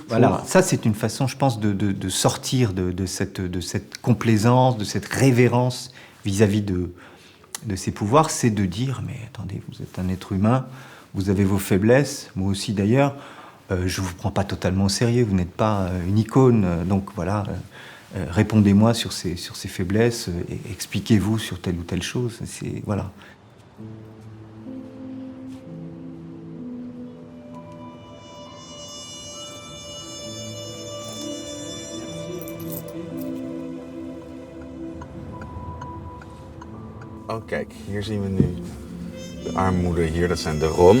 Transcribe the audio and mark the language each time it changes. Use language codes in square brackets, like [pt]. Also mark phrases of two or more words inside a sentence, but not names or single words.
[fr] Voilà, ça c'est une façon, je pense, de sortir de cette complaisance, de cette révérence vis-à-vis de ces pouvoirs, c'est de dire, mais attendez, vous êtes un être humain, vous avez vos faiblesses, moi aussi d'ailleurs, je ne vous prends pas totalement au sérieux, vous n'êtes pas une icône, donc voilà, répondez-moi sur ces faiblesses, expliquez-vous sur telle ou telle chose, voilà. [nl] Oh kijk, hier zien we nu de armoede hier, dat zijn de Rom.